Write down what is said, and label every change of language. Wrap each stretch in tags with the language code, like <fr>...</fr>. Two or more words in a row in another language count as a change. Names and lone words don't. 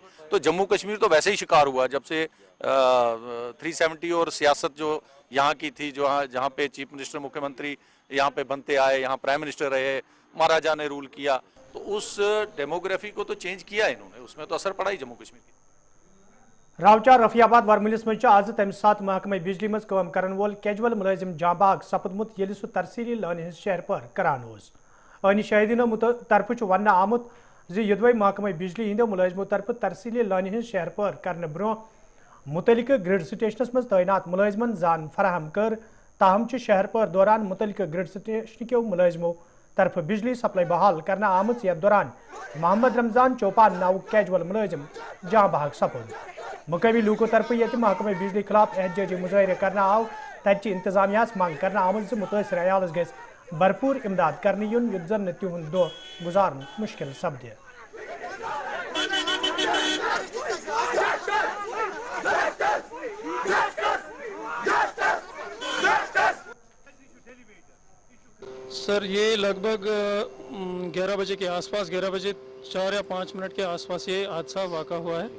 <ur>تو جموں کشمیر تو ویسے ہی شکار ہوا جب سے 370 اور سیاست جو یہاں کی تھی، جو جہاں پے</ur> <en>chief minister</en> <ur>مکھیہ منتری یہاں پے بنتے آئے، یہاں پرائم منسٹر رہے، مہاراجہ نے رول کیا، تو اس ڈیموگرافی کو تو چینج کیا انہوں نے، اس میں تو اثر پڑا ہی جموں کشمیر کی.</ur> <ks>रावचार रफियाबाद वर्मिलिस मज आज तम सात महकमे बिजली मज काम करन वोल कैजुअल मुलाजिम जांबाग सपदमुत यदि सह तरसीली लान हिंद शहर पर करान ओस। अनी शाहिदीनो तरफ वन आमुत जी युदवई महकमे बिजली हिंदो मुलाजिमों तरफ तरसीली लान हिंद शहर पर करने ब्रो मुतलिक ग्रिड स्टेशनस मज तैनात मुलाजिमन जान फराहम कर, ताहम शहर पर दौरान मुतलिक ग्रिड स्टेशन के मुलाजिमों तरफ बिजली सप्लाई बहाल करना आमुत यथ दौरान मोहम्मद रमजान चौपान नाव कैजुअल मुलाजिम जहाँ बहक सपुद। मुकामी लूकों तरफ ये महकमे बिजली खिलाफ एहतजाजी मुजाहरे करना आव, तथि इंतजामिया मांग करना आमुत मुतासर अयालस गस भरपूर इमदाद करने युन युत जन तिहुंद दो गुजारन मुश्किल सपदे।</ks> <ur>سر یہ لگ بھگ 11 بجے کے آس پاس، 11 بجے 4 یا 5 منٹ کے آس پاس یہ حادثہ واقع ہوا ہے.</ur>